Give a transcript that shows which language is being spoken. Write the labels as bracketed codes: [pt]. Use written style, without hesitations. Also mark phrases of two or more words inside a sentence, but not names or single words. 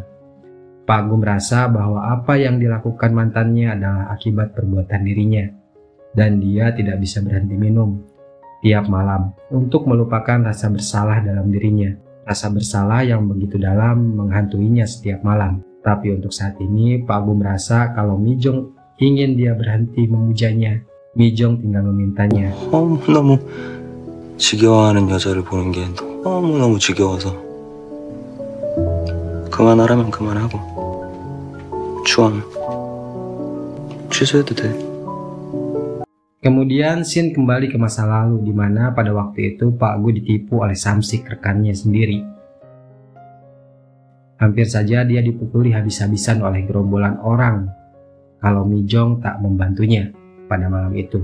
[id] Pak Gu merasa bahwa apa yang dilakukan mantannya adalah akibat perbuatan dirinya, dan dia tidak bisa berhenti minum tiap malam untuk melupakan rasa bersalah dalam dirinya. Rasa bersalah yang begitu dalam menghantuinya setiap malam. Tapi untuk saat ini Pak Gu merasa kalau Mijong ingin dia berhenti memujanya, Mijong tinggal memintanya. [ko] 너무 지겨워하는 여자를 보는 게 너무너무 지겨워서 그만하라면 그만하고 추앙 취소해도 돼. [id] Kemudian Sin kembali ke masa lalu di mana pada waktu itu Pak Gu ditipu oleh Samsik rekannya sendiri. Hampir saja dia dipukuli habis-habisan oleh gerombolan orang kalau Mijong tak membantunya pada malam itu.